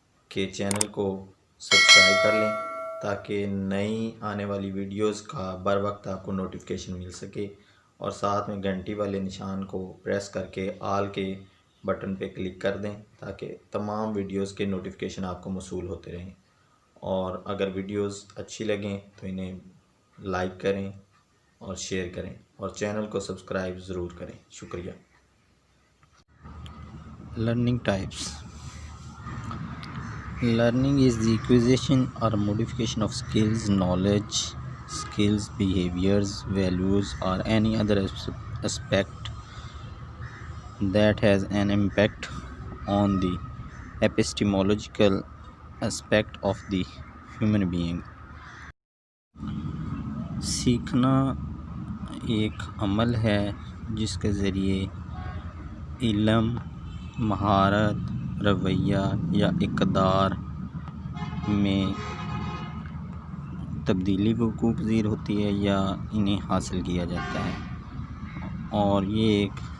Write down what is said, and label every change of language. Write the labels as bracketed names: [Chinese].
[Urdu] کہ چینل کو سبسکرائب کر لیں تاکہ نئی آنے والی ویڈیوز کا بر وقت آپ کو نوٹیفیکیشن مل سکے، اور ساتھ میں گھنٹی والے نشان کو پریس کر کے آل کے بٹن پہ کلک کر دیں تاکہ تمام ویڈیوز کے نوٹیفیکیشن آپ کو موصول ہوتے رہیں، اور اگر ویڈیوز اچھی لگیں تو انہیں لائک کریں اور شیئر کریں، اور چینل کو سبسکرائب ضرور کریں۔ شکریہ۔ [English] Learning types. Learning is the acquisition or modification of skills, knowledge, behaviors, values, or any other aspect that has an impact on the epistemological aspect of the human being. [Urdu] سیکھنا ایک عمل ہے جس کے ذریعے علم، مہارت، رویہ یا اقدار میں تبدیلی وقوع پذیر ہوتی ہے یا انہیں حاصل کیا جاتا ہے، اور یہ ایک